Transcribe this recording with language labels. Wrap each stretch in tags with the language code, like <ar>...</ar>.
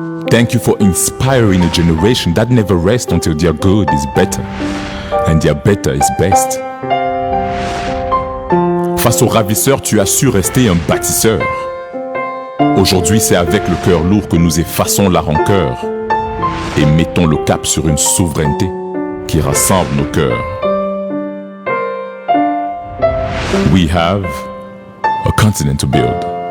<en>Thank you for inspiring a generation that never rests until their good is better. And their better is best.</en> <fr>Face aux ravisseurs, tu as su rester un bâtisseur. Aujourd'hui, c'est avec le cœur lourd que nous effaçons la rancœur et mettons le cap sur une souveraineté qui rassemble nos cœurs.</fr> <en>We have a continent to build.</en>